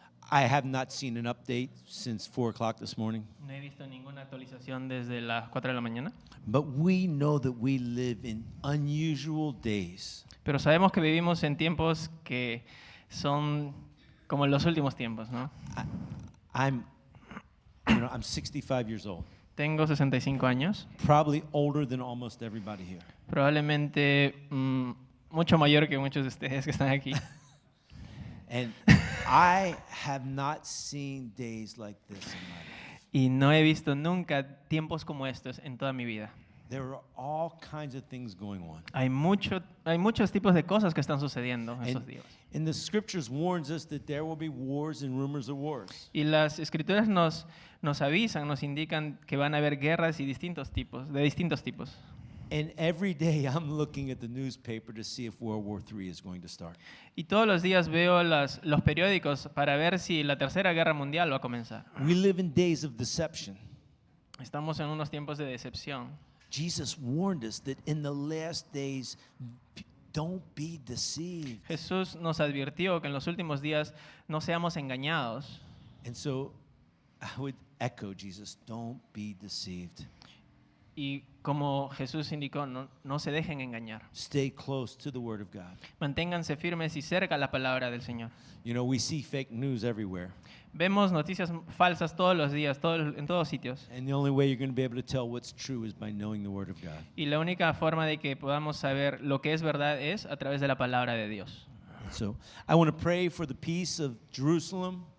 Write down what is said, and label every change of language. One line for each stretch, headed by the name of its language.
English: I have not seen an update since 4 o'clock this morning,
Spanish: No he visto ninguna actualización desde las 4 de la mañana,
English: but we know that we live in unusual days.
Spanish: pero sabemos que vivimos en tiempos que son como los últimos tiempos, ¿no?
English: I'm 65 years old,
Spanish: Tengo 65 años,
English: probably older than almost everybody here.
Spanish: probablemente mucho mayor que muchos de ustedes que están aquí.
English: And I have not seen days like this in my life.
Spanish: Y no he visto nunca tiempos como estos en toda mi vida.
English: There are all kinds of things going on.
Spanish: Hay muchos tipos de cosas que están sucediendo estos días.
English: And the scriptures warns us that there will be wars and rumors of wars.
Spanish: Y las escrituras nos avisan, nos indican que van a haber guerras y de distintos tipos.
English: And every day I'm looking at the newspaper to see if World War III is going to start.
Spanish: Y todos los días veo los periódicos para ver si la Tercera Guerra Mundial va a comenzar.
English: We live in days of deception.
Spanish: Estamos en unos tiempos de decepción.
English: Jesus warned us that in the last days, don't be deceived.
Spanish: Jesús nos advirtió que en los últimos días no seamos engañados.
English: And so I would echo Jesus, don't be deceived.
Spanish: Y como Jesús indicó, no se dejen engañar.
English: Stay close to the Word of God.
Spanish: Manténganse firmes y cerca a la palabra del Señor.
English: You know, we see fake news everywhere.
Spanish: Vemos noticias falsas todos los días, en todos sitios.
English: And the only way you're going to be able to tell what's true is by knowing the Word of God.
Spanish: Y la única forma de que podamos saber lo que es verdad es a través de la palabra de Dios.
English: So I want to pray for the peace of Jerusalem